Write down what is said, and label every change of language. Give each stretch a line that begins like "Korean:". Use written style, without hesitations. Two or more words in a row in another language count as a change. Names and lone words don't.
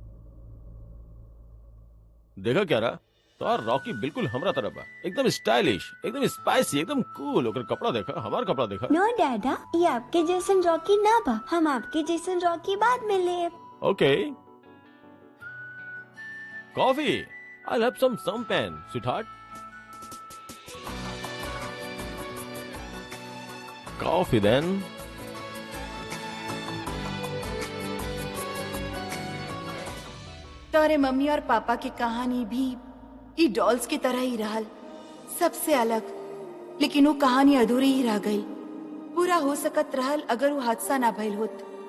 Bhojpuri: देखा क्या रहा, तो और रॉकी बिल्कुल हमरा तरफ बा, एकदम स्टाइलिश, एकदम स्पाइसी, एकदम कूल। ओकर कपड़ा देखा, हमार कपड़ा देखा। नो डैडा, ये आपके जैसन रॉकी ना बा, हम आपके जैसन रॉकी बाद में ले।
English: OK, coffee. I'll have some champagne, sweetheart. Coffee then.
Bhojpuri: तोरे मम्मी और पापा की कहानी भी ई डॉल्स की तरह ही रहल, सबसे अलग। लेकिन वो कहानी अधूरी ही रह गई। पूरा हो सकत रहल अगर वो हादसा ना भइल होत।